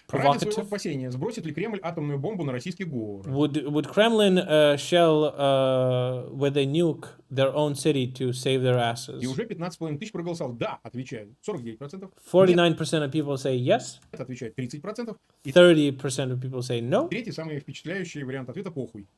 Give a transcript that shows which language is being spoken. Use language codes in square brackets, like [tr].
[ru] Ради своего спасения сбросит ли Кремль атомную бомбу на российский город? [en] Would Kremlin shell with a nuke their own city to save their asses? [ru] И уже 15,5 тысяч проголосовал. Да, отвечают 49%. [en] 49% of people say yes. [ru] Отвечает 30%. [en] 30% of people say no. [ru] Третий, самый впечатляющий вариант ответа, похуй.